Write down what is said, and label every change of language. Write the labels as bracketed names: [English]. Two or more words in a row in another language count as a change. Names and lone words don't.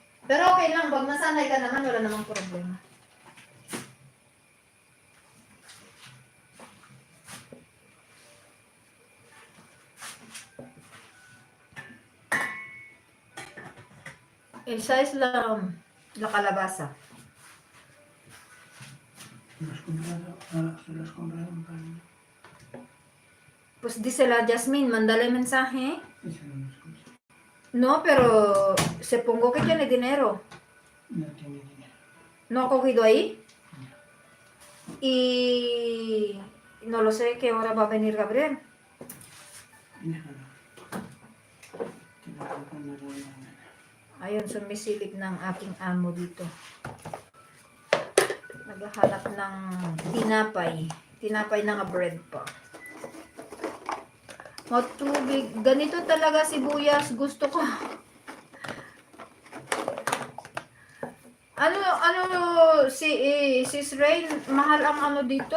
[Filipino] Pero okay lang, pag nasanay ka naman, wala namang problema. [Spanish] El size lang la calabasa. Las compraron para mí. Pues dice la Jasmine, mándale mensaje. Esa no me escucha. No, pero se pongo que tiene dinero. No tiene dinero. ¿No ha cogido ahí? Y no lo sé qué hora va a venir Gabriel. Déjalo. Te lo voy a poner de mañana. [Filipino] Ayun, sumisilip ng aking amo dito. Naghahanap ng tinapay. Tinapay na nga bread pa. Matubig. Ganito talaga sibuyas. Gusto ko. Sis Rain, mahal ang ano dito.